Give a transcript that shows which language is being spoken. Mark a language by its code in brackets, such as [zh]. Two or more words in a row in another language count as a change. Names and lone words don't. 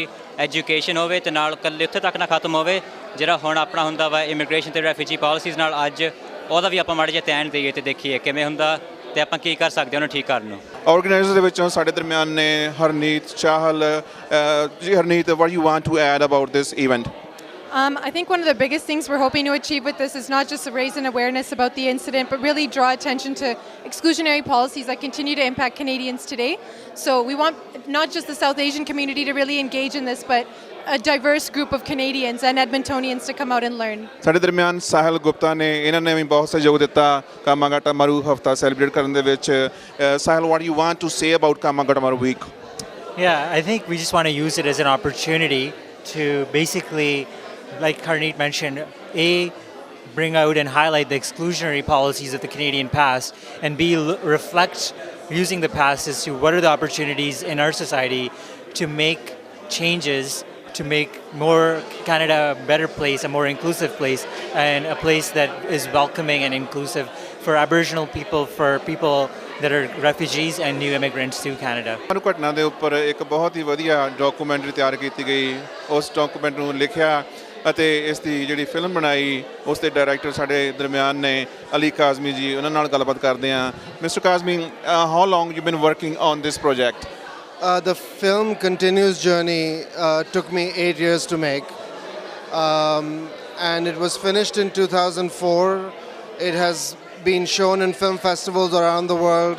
[pa] ਐਜੂਕੇਸ਼ਨ ਹੋਵੇ ਅਤੇ ਨਾਲ ਇਕੱਲੇ ਉੱਥੇ ਤੱਕ ਨਾ ਖਤਮ ਹੋਵੇ ਜਿਹੜਾ ਹੁਣ ਆਪਣਾ ਹੁੰਦਾ ਵਾ ਇਮੀਗ੍ਰੇਸ਼ਨ ਅਤੇ [en] refugee policies [pa] ਨਾਲ, ਅੱਜ ਉਹਦਾ ਵੀ ਆਪਾਂ ਮਾੜਾ ਜਿਹਾ ਧਿਆਨ ਦੇਈਏ ਅਤੇ ਦੇਖੀਏ ਕਿਵੇਂ ਹੁੰਦਾ ਅਤੇ ਆਪਾਂ ਕੀ ਕਰ ਸਕਦੇ ਉਹਨੂੰ ਠੀਕ ਕਰਨ ਨੂੰ। ਆਰਗੇਨਾਈਜ਼ਰ ਦੇ ਵਿੱਚੋਂ ਸਾਡੇ ਦਰਮਿਆਨ ਨੇ ਹਰਨੀਤ ਚਾਹਲ। ਜੀ ਹਰਨੀਤ, [en] what you want to add about this event? I think one of the biggest things we're hoping to achieve with this is not just to raise an awareness about the incident, but really draw attention to exclusionary policies that continue to impact Canadians today. So we want not just the South Asian community to really engage in this, but a diverse group of Canadians and Edmontonians to come out and learn. [pa] ਸਾਡੇ ਦਰਮਿਆਨ ਸਾਹਿਲ ਗੁਪਤਾ ਨੇ, ਇਹਨਾਂ ਨੇ ਵੀ ਬਹੁਤ ਸਹਿਯੋਗ ਦਿੱਤਾ ਕਾਮਾਗਾਟਾ ਮਾਰੂ ਹਫ਼ਤਾ ਸੈਲੀਬ੍ਰੇਟ ਕਰਨ ਦੇ ਵਿੱਚ। ਸਾਹਿਲ, [en] what do you want to say about Kamagata Maru week? Yeah, I think we just want to use it as an opportunity to basically, like Harneet mentioned, bring out and highlight the exclusionary policies of the Canadian past, and reflect using the past as to what are the opportunities in our society to make changes, to make more Canada a better place, a more inclusive place, and a place that is welcoming and inclusive for Aboriginal people, for people that are refugees and new immigrants to Canada. [pa] ਸਾਨੂੰ ਘਟਨਾ ਦੇ ਉੱਪਰ ਇੱਕ ਬਹੁਤ ਹੀ ਵਧੀਆ ਡਾਕੂਮੈਂਟਰੀ ਤਿਆਰ ਕੀਤੀ ਗਈ। ਉਸ ਡਾਕੂਮੈਂਟ ਨੂੰ ਲਿਖਿਆ ਅਤੇ ਇਸ ਦੀ ਜਿਹੜੀ ਫਿਲਮ ਬਣਾਈ ਉਸ ਦੇ ਡਾਇਰੈਕਟਰ ਸਾਡੇ ਦਰਮਿਆਨ ਨੇ ਅਲੀ ਕਾਜ਼ਮੀ ਜੀ। ਉਹਨਾਂ ਨਾਲ ਗੱਲਬਾਤ ਕਰਦੇ ਹਾਂ। ਮਿਸਟਰ ਕਾਜ਼ਮੀ, [en] how long you been working on this project? The film continuous journey took me 8 years to make, and it was finished in 2004. It has been shown in film festivals around the world.